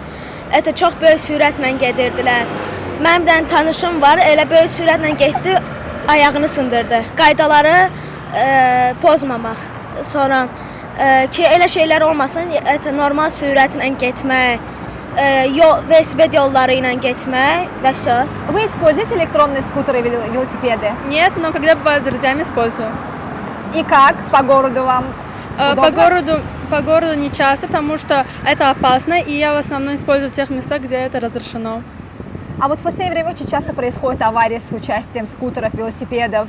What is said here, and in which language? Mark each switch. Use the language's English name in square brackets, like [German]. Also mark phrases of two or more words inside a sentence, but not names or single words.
[Azerbaijani] Çox böyük sürətlə gedirdilər. Mənim də tanışım var, elə böyük sürətlə getdi, ayağını sındırdı. Qaydaları pozmamaq. Sonra ki, elə şeylər olmasın, normal sürətlə getmək, велосипед yolları ilə getmək və все. [Russian] Вы используете электронные скутеры или велосипеды? Нет, но когда бывают с друзьями, использую. И как? По городу вам? По городу по городу не часто, потому что это опасно, и я в основном использую в тех местах, где это разрешено. А вот в последнее время очень часто происходят аварии с участием скутеров, велосипедов.